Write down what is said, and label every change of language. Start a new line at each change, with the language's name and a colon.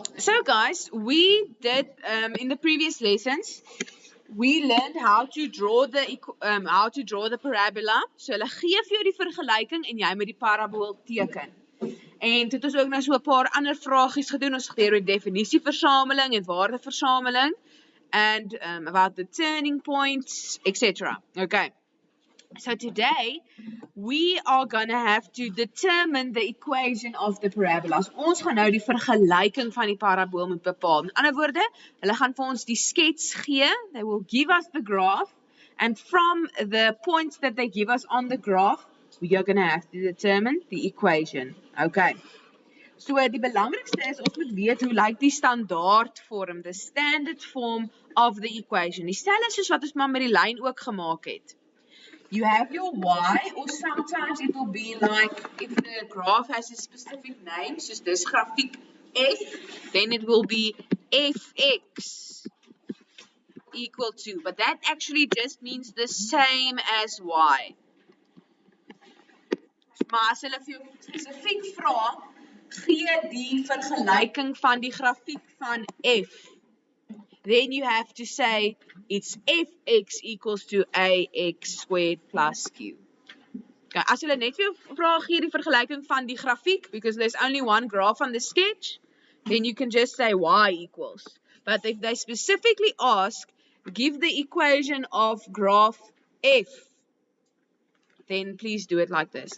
English: So guys, we did in the previous lessons, we learned how to draw the parabola.
Afrikaans: So hulle gee vir jou die vergelyking en jy moet die parabool teken. En dit is ook nou so 'n paar ander vragies gedoen. Ons geleer oor definisieversameling en waardeversameling
English: and about the turning points, etc.
Afrikaans: Okay.
English: So today we are going to have to determine the equation of the parabolas.
Afrikaans: Ons gaan nou die vergelyking van die parabool moet bepaal. In ander woorde, hulle gaan vir ons die skets gee.
English: They will give us the graph and from the points that they give us on the graph, we are going to have to determine the equation.
Afrikaans: Okay. So die belangrikste is ons moet weet hoe lyk die standaard vorm,
English: the standard form of the equation.
Afrikaans: Dieselfde soos wat ons maar met die lyn ook gemaak het.
English: You have your y, or sometimes it will be like if the graph has a specific name, so this grafiek f, then it will be fx equal to, but that actually just means the same as y.
Afrikaans: Maar as hulle vir jou spesifiek vra, gee die vergelyking van die grafiek van f.
English: Then you have to say it's fx equals to ax squared plus q. Okay,
Afrikaans: as hulle net vir jou vra gee die vergelyking van die grafiek,
English: because there's only one graph on the sketch, then you can just say y equals. But if they specifically ask, give the equation of graph f, then please do it like this.